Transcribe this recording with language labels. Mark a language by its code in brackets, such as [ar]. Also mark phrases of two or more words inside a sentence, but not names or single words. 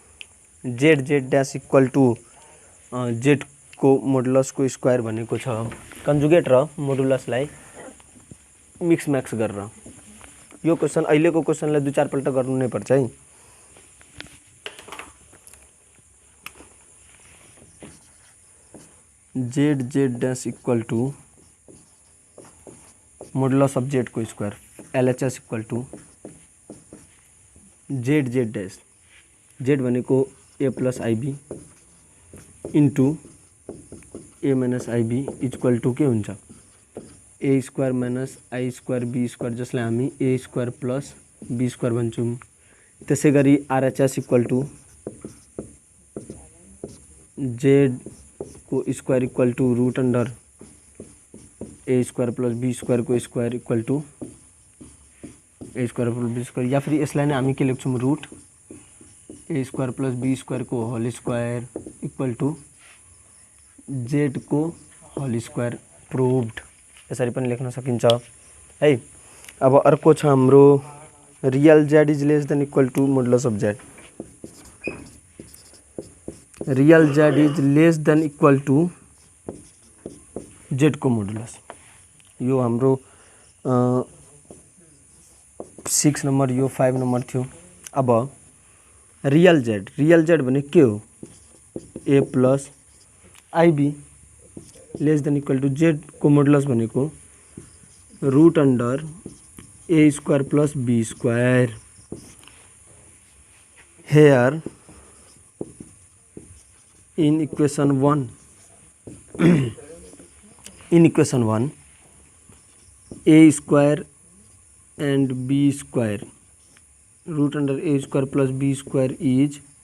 [en] z dash equal to z [ne] को मोडुलस को स्क्वायर भनेको छ कन्जुगेट र मोडुलसलाई [en] mix max [ne] गरेर। यो क्वेसन अहिलेको क्वेसनलाई दुई चार पल्ट गर्नु नै पर्छ है। [en] z dash equal to modulus of z [ne] को [en] square LHS equal to z dash z [ne] भनेको [en] a plus ib into a minus ib equal to [ne] के हुन्छ [en] a square minus i square b square, [ne] जसलाई हामी [en] a square plus b square [ne] भन्छौं। त्यसै गरी [en] RHS equal to z [ne] को [en] square equal to root under a square plus b square [ne] को [en] square equal to a square plus b square, [hi] या फिर [ne] यसलाई नै हामी के लेख्छौं [en] root a square plus b square [ne] को [en] whole square equal to z [ne] को [en] whole square proved, [ne] यसरी पनि लेख्न सकिन्छ है। अब अर्को छ हाम्रो [en] real z is less than equal to modulus of z. real z is less than equal to z को मोडुलस। [ne] यो हाम्रो 6 नंबर, यो 5 नंबर थियो। [en] अब real z [ne] भने के हो [en] a plus ib less than equal to z को मोडुलस भनेको root under a square plus b square. हेयर in equation 1 a square and b square root under a square plus b square is